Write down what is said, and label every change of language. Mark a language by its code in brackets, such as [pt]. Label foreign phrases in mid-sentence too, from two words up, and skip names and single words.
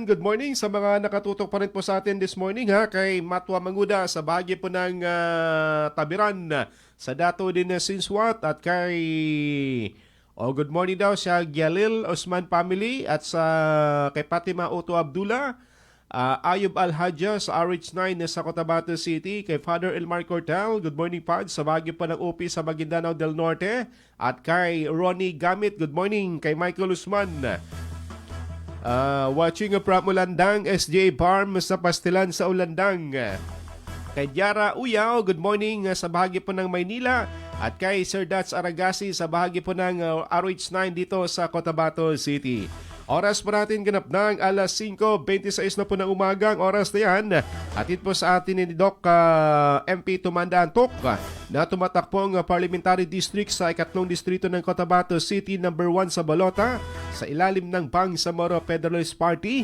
[en] Good morning [tl] sa mga nakatutok pa rin po sa atin [en] this morning, [tl] kay Matwa Manguda sa bahagi po ng Tabiran, sa Dato din na Sinswat, at kay [en] good morning [tl] daw sa Gyalil Osman family, at sa kay Fatima Otto Abdullah, Ayub Al-Hadja sa RH9 sa Cotabato City, kay Father Elmar Cortel, [en] good morning Pad, [tl] sa bahagi po ng UP sa Maguindanao del Norte, at kay Ronnie Gamit, [en] good morning, kay Michael Usman. Watching from Ulandang, SJ Farm [tl] sa Pastilan sa Ulandang. Kay Diara Uyaw, [en] good morning [tl] sa bahagi po ng Maynila. at kay Sir Dats Aragasi sa bahagi po ng RH9 dito sa Cotabato City. Oras po natin ganap ng alas 5:26 na po ng umaga ang oras na yan. Atid po sa atin ni Doc MP Tumanda Antok na tumatakpong [en] Parliamentary District [tl] sa 2nd Distrito ng Cotabato City, number 1 sa Balota, sa ilalim ng Bangsamoro Federalist Party.